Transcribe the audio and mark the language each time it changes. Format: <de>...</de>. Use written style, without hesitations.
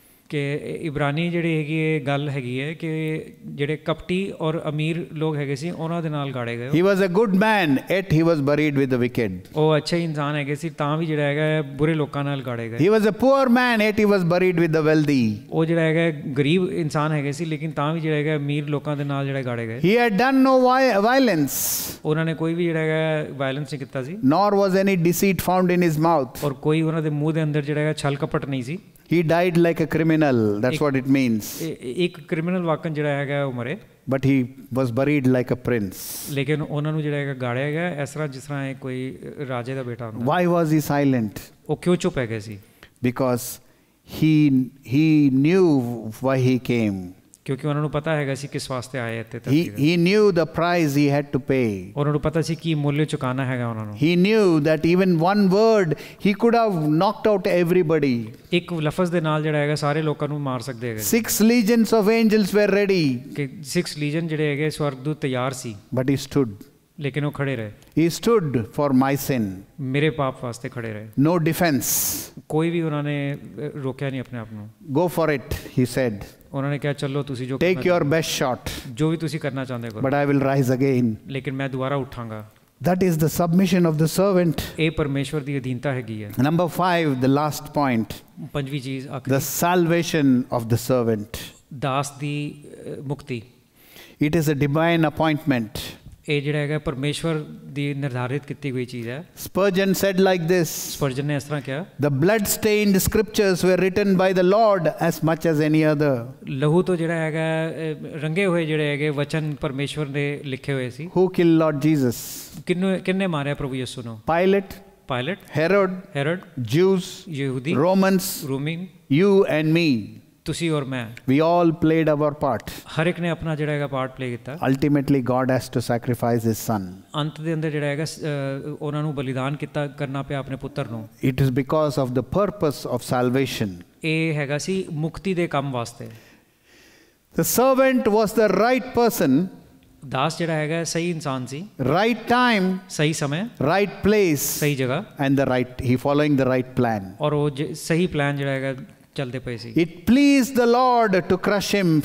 <pa>ਕਿ ਇਬਰਾਨੀ ਜਿਹੜੀ ਹੈਗੀ ਇਹ ਗੱਲ ਹੈਗੀ ਹੈ ਕਿ ਜਿਹੜੇ ਕਪਟੀ ਔਰ ਅਮੀਰ ਲੋਕ ਹੈਗੇ ਸੀ ਉਹਨਾਂ ਦੇ ਨਾਲ ਗਾੜੇ ਗਏ।</pa> <en>He was a good man, yet he was buried with the wicked.</en> <pa>ਉਹ ਅੱਛੇ ਇਨਸਾਨ ਹੈਗੇ ਸੀ ਤਾਂ ਵੀ ਜਿਹੜਾ ਹੈਗਾ ਬੁਰੇ ਲੋਕਾਂ ਨਾਲ ਗਾੜੇ ਗਏ।</pa> <en>He was a poor man, yet he was buried with the wealthy.</en> <pa>ਉਹ ਜਿਹੜਾ ਹੈਗਾ ਗਰੀਬ ਇਨਸਾਨ ਹੈਗੇ ਸੀ ਲੇਕਿਨ ਤਾਂ ਵੀ ਜਿਹੜਾ ਹੈਗਾ ਅਮੀਰ ਲੋਕਾਂ ਦੇ ਨਾਲ ਜਿਹੜਾ ਗਾੜੇ ਗਏ।</pa> <en>He had done no violence.</en> <pa>ਉਹਨਾਂ ਨੇ ਕੋਈ ਵੀ ਜਿਹੜਾ ਹੈਗਾ ਵਾਇਲੈਂਸ ਨਹੀਂ ਕੀਤਾ ਸੀ।</pa> <en>Nor was any deceit found in his mouth.</en> <pa>ਔਰ ਕੋਈ ਉਹਨਾਂ ਦੇ ਮੂੰਹ ਦੇ ਅੰਦਰ ਜਿਹੜਾ ਹੈਗਾ ਛਲ ਕਪਟ ਨਹੀਂ ਸੀ।</pa> <en>He died like a criminal. That's what it means.</en> <pa>ਇੱਕ ਕ੍ਰਿਮੀਨਲ ਵਾਕਨ ਜਿਹੜਾ ਹੈਗਾ ਉਹ ਮਰੇ।</pa> <en>But he was buried like a prince.</en> <pa>ਲੇਕਿਨ ਉਹਨਾਂ ਨੂੰ ਜਿਹੜਾ ਹੈਗਾ ਗਾੜਿਆ ਗਿਆ ਇਸ ਤਰ੍ਹਾਂ ਜਿਸ ਤਰ੍ਹਾਂ ਕੋਈ ਰਾਜੇ ਦਾ ਬੇਟਾ ਹੁੰਦਾ।</pa> <en>Why was he silent?</en> <pa>ਉਹ ਕਿਉਂ ਚੁੱਪ ਹੈ ਗਏ ਸੀ?</pa> <en>Because he knew why he came.</en> <pa>ਕਿਉਂਕਿ ਉਹਨਾਂ ਨੂੰ ਪਤਾ ਹੈਗਾ ਸੀ ਕਿਸ ਵਾਸਤੇ ਆਏ ਇੱਥੇ।</pa> <en>He knew the price he had to pay.</en> <pa>ਉਹਨਾਂ ਨੂੰ ਪਤਾ ਸੀ ਕੀ ਮੁੱਲ ਚੁਕਾਉਣਾ ਹੈਗਾ ਉਹਨਾਂ ਨੂੰ।</pa> <en>He knew that even one word he could have knocked out everybody.</en> <pa>ਇੱਕ ਲਫ਼ਜ਼ ਦੇ ਨਾਲ ਜਿਹੜਾ ਹੈਗਾ ਸਾਰੇ ਲੋਕਾਂ ਨੂੰ ਮਾਰ ਸਕਦੇ ਹੈਗੇ।</pa> <en>6 legions of angels were ready.</en> <pa>ਕਿ 6 ਲੀਜਨ ਜਿਹੜੇ ਹੈਗੇ ਸਵਰਗਦੂਤ ਤਿਆਰ ਸੀ।</pa> <en>But he stood.</en> <pa>ਲੇਕਿਨ ਉਹ ਖੜੇ ਰਹੇ।</pa> <en>He stood for my sin.</en> <pa>ਮੇਰੇ ਪਾਪ ਵਾਸਤੇ ਖੜੇ ਰਹੇ।</pa> <en>No defense.</en> <pa>ਕੋਈ ਵੀ ਉਹਨਾਂ ਨੇ ਰੋਕਿਆ ਨਹੀਂ ਆਪਣੇ ਆਪ ਨੂੰ।</pa> <en>Go for it, he said.</en> <pa>ਉਹਨਾਂ ਨੇ ਕਿਹਾ ਚਲੋ ਤੁਸੀਂ ਜੋ</pa> <en>Take your best shot.</en> <pa>ਜੋ ਵੀ ਤੁਸੀਂ ਕਰਨਾ ਚਾਹੁੰਦੇ ਹੋ।</pa> <en>But I will rise again.</en> <pa>ਲੇਕਿਨ ਮੈਂ ਦੁਬਾਰਾ ਉੱਠਾਂਗਾ।</pa> <en>That is the submission of the servant.</en> <pa>ਇਹ ਪਰਮੇਸ਼ਵਰ ਦੀ ਅਧੀਨਤਾ ਹੈਗੀ ਹੈ।</pa> <en>Number 5, the last point.</en> <pa>ਪੰਜਵੀਂ ਚੀਜ਼</pa> <en>The</en> <pa>ਆਖਰੀ,</pa> <en>salvation of the servant.</en> <pa>ਦਾਸ ਦੀ ਮੁਕਤੀ।</pa> <en>It is a divine appointment.</en> <pa>ਇਹ ਜਿਹੜਾ ਹੈਗਾ ਪਰਮੇਸ਼ਵਰ ਦੀ ਨਿਰਧਾਰਿਤ ਕੀਤੀ ਹੋਈ ਚੀਜ਼ ਹੈ।</pa> <en>Spurgeon said like this.</en> <pa>ਸਪਰਜਨ ਨੇ ਇਸ ਤਰ੍ਹਾਂ ਕਿਹਾ,</pa> <en>The blood-stained scriptures were written by the Lord as much as any other.</en> <pa>ਲਹੂ ਤੋਂ ਜਿਹੜਾ ਹੈਗਾ ਰੰਗੇ ਹੋਏ ਜਿਹੜੇ ਹੈਗੇ ਵਚਨ ਪਰਮੇਸ਼ਵਰ ਨੇ ਲਿਖੇ ਹੋਏ ਸੀ।</pa> <en>Who killed Lord Jesus?</en> <pa>ਕਿੰਨੇ ਮਾਰਿਆ ਪ੍ਰਭੂ ਯਿਸੂ ਨੂੰ?</pa> <en>Pilate,</en> <pa>ਪਾਇਲਟ,</pa> <en>Herod, Jews,</en> <pa>ਯਹੂਦੀ,</pa> <en>Romans,</en> <pa>Romi,</pa> <en>you and me.</en> <pa>ਤੁਸੀਂ ਔਰ ਮੈਂ।</pa> <en>We all played our part.</en> <pa>ਹਰ ਇੱਕ ਨੇ ਆਪਣਾ ਜਿਹੜਾ ਹੈਗਾ</pa> <en>part play</en> <pa>ਕੀਤਾ।</pa> <en>Ultimately, God has to sacrifice His Son.</en> <pa>ਅੰਤ ਦੇ ਅੰਦਰ ਜਿਹੜਾ ਹੈਗਾ ਉਹਨਾਂ ਨੂੰ ਬਲੀਦਾਨ ਕਰਨਾ ਪਿਆ ਆਪਣੇ ਪੁੱਤਰ ਨੂੰ।</pa> <en>It is because of the purpose of salvation.</en> <pa>ਇਹ ਹੈਗਾ ਸੀ ਮੁਕਤੀ ਦੇ ਕੰਮ ਵਾਸਤੇ।</pa> <en>The servant was the right person.</en> <pa>ਦਾਸ ਜਿਹੜਾ ਹੈਗਾ ਸਹੀ ਇਨਸਾਨ ਸੀ।</pa> <en>Right time,</en> <pa>ਸਹੀ ਸਮੇਂ,</pa> <en>right place,</en> <pa>ਸਹੀ ਜਗ੍ਹਾ,</pa> <en>and he following the right plan.</en> <pa>ਔਰ ਉਹ ਸਹੀ ਪਲਾਨ ਜਿਹੜਾ ਹੈਗਾ ਚੱਲਦੇ ਪਏ ਸੀ।</pa> <en>It pleased the Lord to crush him.</en>